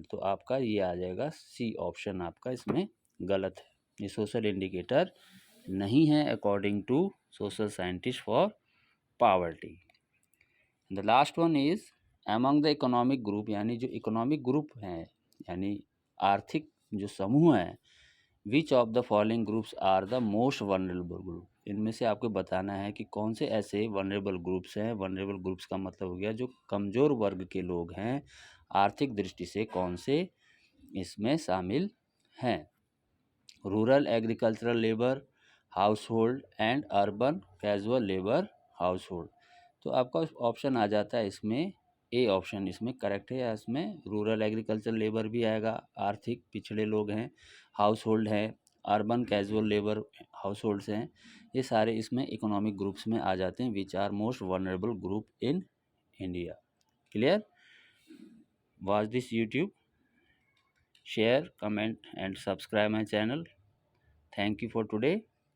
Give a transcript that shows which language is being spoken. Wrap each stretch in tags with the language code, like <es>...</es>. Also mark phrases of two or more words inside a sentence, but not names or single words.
<hi>तो आपका ये आ जाएगा सी ऑप्शन, आपका इसमें गलत है।</hi> <en>ये social indicator</en> <hi>नहीं है</hi> <en>according to social scientist for poverty. the last one is among the economic group,</en> <hi>यानी जो</hi> <en>economic group</en> <hi>हैं यानी आर्थिक जो समूह हैं,</hi> <en>which of the following groups are the most vulnerable group.</en> <hi>इनमें से आपको बताना है कि कौन से ऐसे</hi> <en>vulnerable groups</en> <hi>हैं।</hi> <en>vulnerable groups</en> <hi>का मतलब हो गया जो कमज़ोर वर्ग के लोग हैं, आर्थिक दृष्टि से कौन से इसमें शामिल हैं।</hi> <en>rural agricultural labour household and urban casual labour household एंड अर्बन कैजुअल लेबर हाउस होल्ड।</en> <hi>तो आपका ऑप्शन आ जाता है इसमें ए ऑप्शन इसमें करेक्ट है। या इसमें</hi> <en>rural agriculture labour</en> <hi>भी आएगा, आर्थिक पिछड़े लोग हैं,</hi> <en>household</en> <hi>है,</hi> <en>urban casual labour households</en> <hi>हैं, ये सारे इसमें</hi> <en>economic groups</en> <hi>में आ जाते हैं</hi> <en>which are most vulnerable group in India. Clear? Watch this YouTube, share, comment and subscribe my channel. Thank you for today.</en>